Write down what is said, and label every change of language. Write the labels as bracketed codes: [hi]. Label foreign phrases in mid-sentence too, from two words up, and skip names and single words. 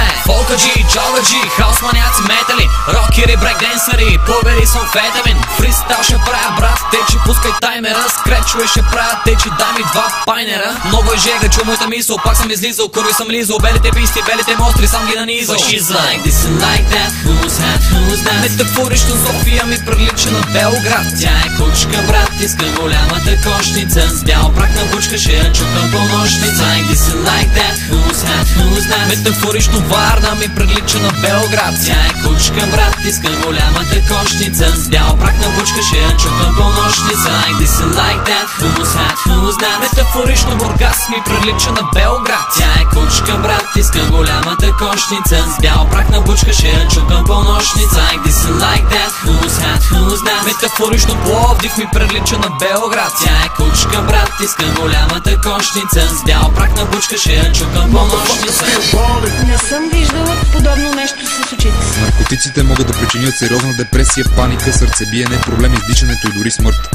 [bg] Фолкаджи, чогаджи, хаус маняци, метали, рокери, брейкденсери, пулвери с амфетамин. Фристайл ще правя, брат, течи, пускай таймера, скречове ще правя, течи, дай ми 2 пайнера. Много е жега, чу моята мисъл, пак съм излизал, курви съм лизал, белите писти, белите мостри, сам ги нанизал. [en] She's like this and like that, who's that? [bg] Метафорично София ми прилича на Белград. Тя е кучка, брат, иска голямата кошница. С бял прах на бучка, ще я чукам по нощница. [en] Like this and like that, who's that? [bg] Метафорично Варна ми прилича на Белград. Тя е кучка, брат, иска голямата кошница. С бял прах на бучка, ще я чукам по нощница. [en] Like this and like that, who's that? [bg] Метафорично Бургас ми прилича на Белград. Тя е кучка, брат, иска голямата кошница. С бял прах на бучка, ще я чукам по нощница. [en] Like this and like that, who's that? [bg] Метафорично Пловдив ми прилича на Белград. Тя е кучка, брат, иска голямата кошница. С бял прах на бучка, ще я чукам по нощница. Не съм виждала подобно нещо с очите си. Наркотиците могат да причинят сериозна депресия, паника, сърцебиене, проблеми с дишането и дори смърт.